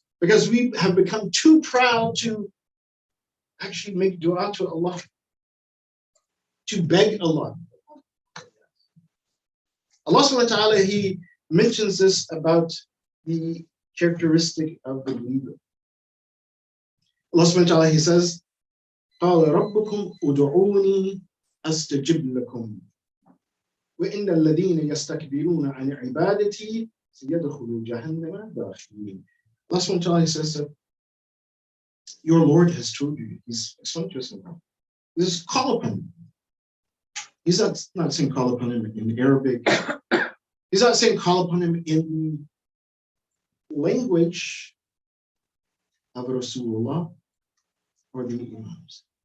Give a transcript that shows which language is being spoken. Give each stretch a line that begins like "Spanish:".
English: Because we have become too proud to actually make dua to Allah, to beg Allah. Allah subhanahu wa ta'ala, He mentions this about the characteristic of the believer. Allah subhanahu wa ta'ala, He says,
Arabic: قَالَ رَبُّكُمْ أُدْعُونِي أَسْتَجِبْ لَكُمْ وَإِنَّ الَّذِينَ يَسْتَكْبِرُونَ عَنْ عِبَادَتِي سَيَدْخُلُوا جَهَنَّمَ دَاخِرِينَ.
English: Allah subhanahu wa ta'ala says that your Lord has told you, He's explained to us now. This is call upon him. He's not saying call upon him in Arabic. He's not saying call upon him in language of Rasulullah or the Imams.